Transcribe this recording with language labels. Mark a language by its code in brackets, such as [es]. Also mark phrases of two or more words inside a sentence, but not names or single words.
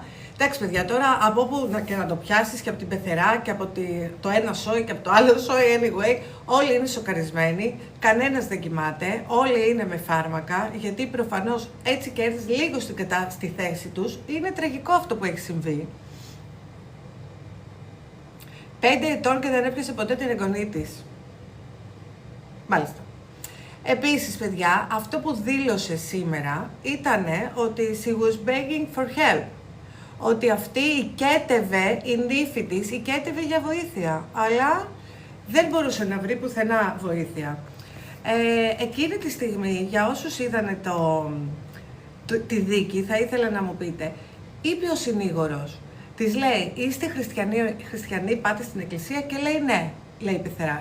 [el] Εντάξει παιδιά, τώρα από όπου και να το πιάσεις και από την πεθερά και από το ένα σόι και από το άλλο σόι, anyway, όλοι είναι σοκαρισμένοι, κανένας δεν κοιμάται, όλοι είναι με φάρμακα, γιατί προφανώς έτσι και έρθεις λίγο στη θέση τους, είναι τραγικό αυτό που έχει συμβεί. 5 ετών και δεν έπιασε ποτέ την εγγονή της. Μάλιστα. Επίσης, παιδιά, αυτό που δήλωσε σήμερα ήταν ότι [en] she was begging for help. [el] Ότι αυτή οικέτευε, η νύφη της οικέτευε για βοήθεια, αλλά δεν μπορούσε να βρει πουθενά βοήθεια. Εκείνη τη στιγμή, για όσους είδανε τη δίκη, θα ήθελα να μου πείτε, είπε ο συνήγορος, της λέει, είστε χριστιανοί, πάτε στην εκκλησία, και λέει ναι, λέει η πεθερά.